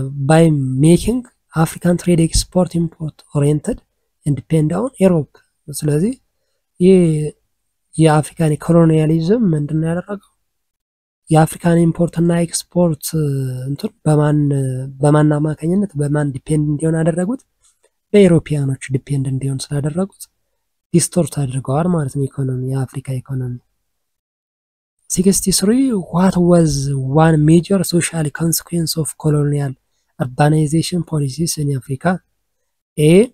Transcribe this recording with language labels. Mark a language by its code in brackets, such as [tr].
[en] By making African trade export-import oriented and dependent on Europe. [am] ስለዚህ የአፍሪካን ኮሎኒያሊዝም ምንድነው ያደረገው? የአፍሪካን ኢምፖርት እና ኤክስፖርት እንትን በማን አማካኝነት በማን ዲፔንድ እንዲሆን አደረጉት? በኢሮፒያኖች ዲፔንድ እንዲሆን ስላደረጉት ዲስቶርት አድርገዋል ማለት ነው የአፍሪካ ኢኮኖሚ። 63 [en] what was one major social consequence of colonial urbanization policies in Africa? [am] A.